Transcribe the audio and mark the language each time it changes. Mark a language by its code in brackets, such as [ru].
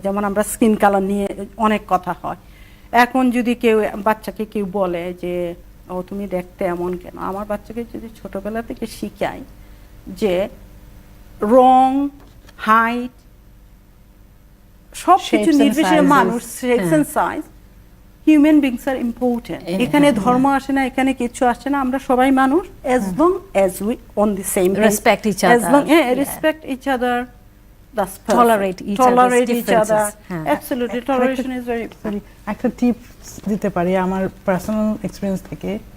[bn] যেমন আমরা skin colour নিয়ে অনেক কথা হয়। এখন যদি কেউ বাচ্চাকে কেউ বলে যে ও তুমি দেখতে এমন কেন, আমার বাচ্চাকে যদি ছোটবেলা থেকে শিখাই যে রং, হাইট, সব কিছু নির্বিশেষে মানুষ, [en] Shapes and size, human beings are important. [bn] এখানে ধর্ম আসে না, এখানে কিছু আসে না, আমরা সবাই মানুষ, [en] as long as we on the same page, respect each other, as long respect each other, that's perfect. tolerate each other, differences. absolutely. Toleration is very important. [bn] একটা টিপস দিতে পারি আমার পার্সোনাল এক্সপিরিয়েন্স থেকে।